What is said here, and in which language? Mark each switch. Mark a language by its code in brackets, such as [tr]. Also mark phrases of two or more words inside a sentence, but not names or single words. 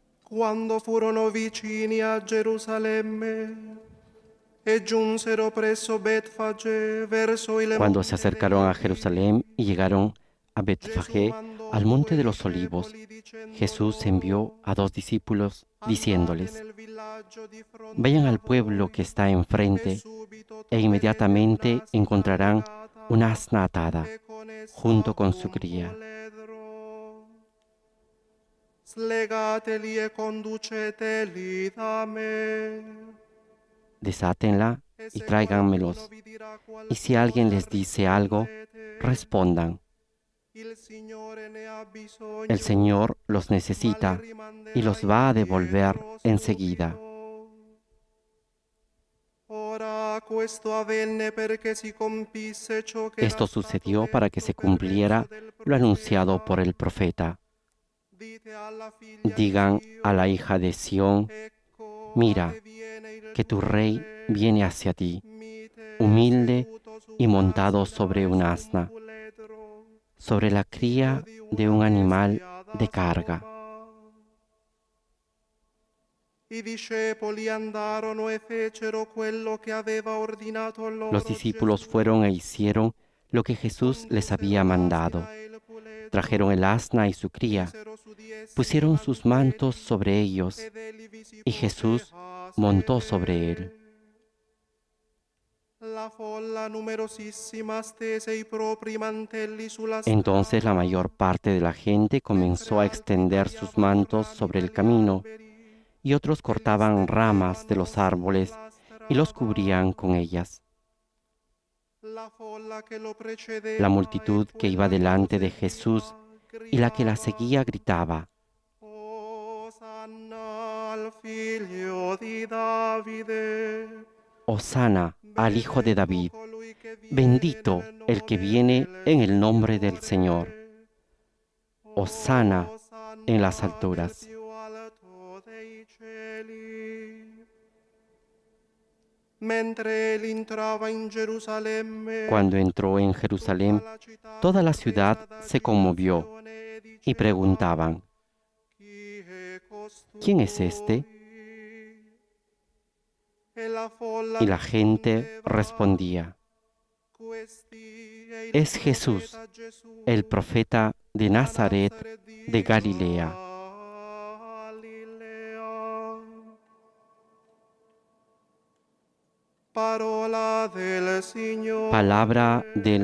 [it] Quando furono vicini a Gerusalemme e giunsero presso Betfagé verso il [es] Cuando se [it] monte [es] acercaron a [it] degli [es] Jerusalén y llegaron a [it] Gesù [es] Betfagé, [it] mandò [es] al monte de los [it] due [es] olivos, [it] discepoli dicendo [es] Jesús [it] loro: [es] envió a 2 discípulos [it] andate [es] diciéndoles: [it] nel villaggio di fronte [es] vayan [it] a [es] al pueblo [it] voi [es] que está [it] e [es] enfrente [it] subito e troverete [es] inmediatamente [it] un'asina [es] encontrarán un [it] legata [es] asna atada [it] e con essa [es] junto con su [it] un [es] cría. [it] puledro. Slegateli e conduceteli da me. [es] Desátenla [it] E [es] y [it] se qualcuno [es] tráiganmelos. [it] vi dirà [es] Y si alguien [it] qualcosa, [es] les dice algo, [it] rispondete: [es] respondan: [it] il Signore ne ha [es] el [it] bisogno, [es] Señor los [it] ma li [es] necesita y [it] rimanderà [es] los va a devolver [it] indietro [es] enseguida. [it] subito. Ora questo avvenne perché si compisse ciò che era [es] Esto [it] stato [es] sucedió para que [it] detto [es] se [it] per mezzo [es] cumpliera [it] del [es] lo anunciado por [it] profeta. [es] el profeta. [it] Dite alla figlia di [es] Digan a la [it] Sion: [es] hija de Sión: [it] ecco a te [es] mira, [it] viene il [es] que tu [it] tuo [es] rey viene [it] re, [es] hacia ti, [it] mite [es] humilde [it] seduto su [es] y montado [it] un'asina [es] sobre [it] e [es] un [it] su un [es] asna, [it] puledro, [es] sobre la [it] figlio [es] cría [it] di [es] de [it] una [es] un animal [it] bestia [es] de [it] da [es] carga. [it] soma. I discepoli andarono e fecero quello che aveva ordinato [es] Los [it] loro [es] discípulos [it] Gesù. [es] fueron e hicieron lo que Jesús les había [it] Condussero [es] mandado. [it] l'asina e il [es] Trajeron el [it] puledro, [es] asna y su cría, [it] misero su di essi i [es] pusieron sus mantos [it] mantelli, [es] sobre ellos, [it] ed egli vi si [es] y [it] pose [es] Jesús [it] a [es] montó sobre él. [it] sedere. La folla numerosissima stese i propri mantelli sulla [es] Entonces la [it] strada, [es] mayor parte de la gente [it] mentre [es] comenzó a [it] altri [es] extender sus [it] tagliavano [es] mantos [it] rami [es] sobre el [it] degli [es] camino, [it] alberi [es] y otros [it] e li [es] cortaban ramas de [it] stendevano [es] los árboles [it] sulla [es] y los [it] strada. [es] cubrían con ellas. [it] La folla che lo [es] La [it] precedeva e [es] multitud que iba [it] quella che lo [es] delante de [it] seguiva [es] Jesús y la que la [it] gridava: [es] seguía gritaba: [it] Osanna al figlio di Davide. [es] Hosana al Hijo de [it] Benedetto [es] David, [it] colui che viene [es] bendito [it] nel [es] el que [it] nome [es] viene [it] del [es] en el nombre del Señor. [it] Signore. [es] Hosana en las [it] Osanna nel [es] alturas. [it] più alto dei cieli. Mentre él entrava in [es] Cuando [it] Gerusalemme, [es] entró en [it] tutta [es] Jerusalén, [it] la città [es] toda la [it] fu [es] ciudad [it] presa [es] se conmovió [it] d'agitazione e [es] y [it] diceva: [es] preguntaban: [it] chi è [es] ¿quién es este? [it] costui? E la folla [es] Y la gente [it] rispondeva: [es] respondía: [it] questi è il [es] es Jesús, [it] profeta [es] el [it] Gesù [es] profeta de [it] da Nazaret [es] Nazaret de [it] di [es] Galilea. [it] Galilea. Parola del [es] Palabra [it] Signore.